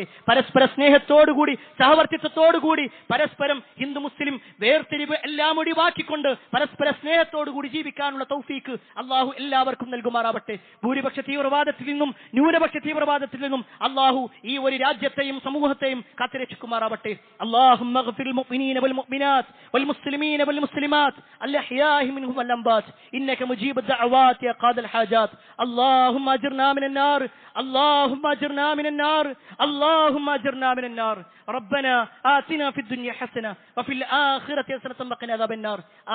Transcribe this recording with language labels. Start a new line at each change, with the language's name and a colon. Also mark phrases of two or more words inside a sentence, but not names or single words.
Malayalam: പരസ്പര സ്നേഹത്തോടുകൂടി സഹവർത്തിത്വത്തോടുകൂടി പരസ്പരം ഹിന്ദു മുസ്ലിം വേർതിരിവ് എല്ലാം ഒഴിവാക്കിക്കൊണ്ട് പരസ്പര സ്നേഹത്തോടുകൂടി ജീവിക്കാനുള്ള തൗഫീക്ക് അള്ളാഹു എല്ലാവർക്കും നൽകുമാറാവട്ടെ. ഭൂരിപക്ഷ തീവ്രവാദത്തിൽ നിന്നും ന്യൂനപക്ഷ തീവ്രവാദത്തിൽ നിന്നും അള്ളാഹു ഈ ഒരു രാജ്യത്തെയും സമൂഹത്തെയും കാത്തുരക്ഷിക്കുമാറാവട്ടെ.
Arabic: اللهم اغفر للمؤمنين والمؤمنات والمسلمين والمسلمات الأحياء منهم والأموات إنك مجيب الدعوات يا قاضي الحاجات. اللهم أجرنا من النار، اللهم أجرنا من النار، اللهم أجرنا من النار. ربنا آتنا في الدنيا حسنة وفي الآخرة حسنة وقنا عذاب النار.